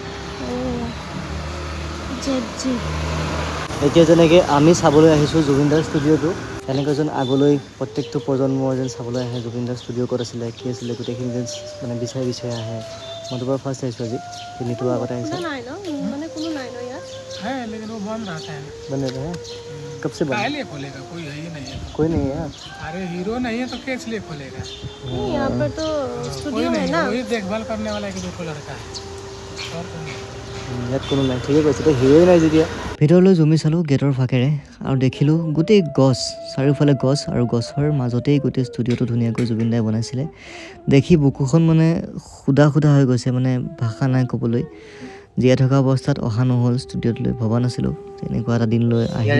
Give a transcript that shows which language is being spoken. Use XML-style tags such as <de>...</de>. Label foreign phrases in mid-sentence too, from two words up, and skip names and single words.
<as>এতিয়া যেনেকৈ আমি চাবলৈ আহিছোঁ জুবিন দাৰ ষ্টুডিঅ'টো, তেনেকৈ যেন আগলৈ প্ৰত্যেকটো প্ৰজন্মৰ যেন চাবলৈ আহে জুবিন দাৰ ষ্টুডিঅ' ক'ত আছিলে, কি আছিলে, গোটেইখিনি যেন মানে বিচাৰি আহে। মইতো বাৰু ফাৰ্ষ্ট আহিছোঁ আজি, নিতু আগতে আহিছে। নাই ন, মানে কোনো নাই ন ইয়াত।</as> <hi>है लेकिन वो बंद रहता है। बन रहता है? कब से बंद? काहे लिए खोलेगा? कोई है ही नहीं है। कोई नहीं है। अरे हीरो नहीं है तो कैसे लिए खोलेगा? यहाँ पर तो कोई स्टूडियो है नहीं, ना। वही देखभाल करने वाला एक दो लड़का है और कोई नहीं।</hi> <as>ইয়াত কোনো নাই, ঠিকে কৈছে। তই হিৰোই নাই যেতিয়া। ভিতৰলৈ জুমি চালোঁ গেটৰ ফাঁকেৰে, আৰু দেখিলোঁ গোটেই গছ, চাৰিওফালে গছ, আৰু গছৰ মাজতেই গোটেই ষ্টুডিঅ'টো ধুনীয়াকৈ জুবিন দাই বনাইছিলে। দেখি বুকুখন মানে সুদা হৈ গৈছে, মানে ভাষা নাই ক'বলৈ। জীয়াই থকা অৱস্থাত অহা নহ'ল ষ্টুডিঅ'টোলৈ, ভবা নাছিলোঁ তেনেকুৱা এটা দিন লৈ আহি।</as>